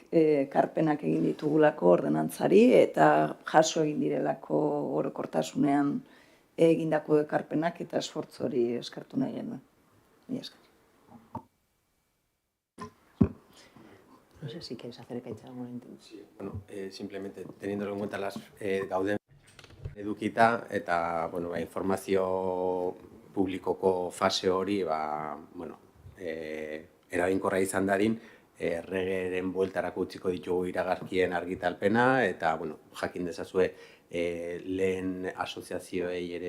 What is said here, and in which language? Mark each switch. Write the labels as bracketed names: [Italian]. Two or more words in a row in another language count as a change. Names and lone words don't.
[Basque] karpenak egin ditugulako ordenantzari eta jaso egin direlako orokortasunean egindako ekarpenak eta esfortzu hori eskertu nahi genuen. Mila esker. [Spanish] No sé si quieres hacer algún intento. Sí, bueno, simplemente teniendo en cuenta las [Basque] gauden edukita eta bueno, informazio publikoko fase hori eraginkorra izan dadin, erregeren bueltarako utziko ditugu iragarkien argitalpena, eta, jakin dezazue, lehen asoziazioei ere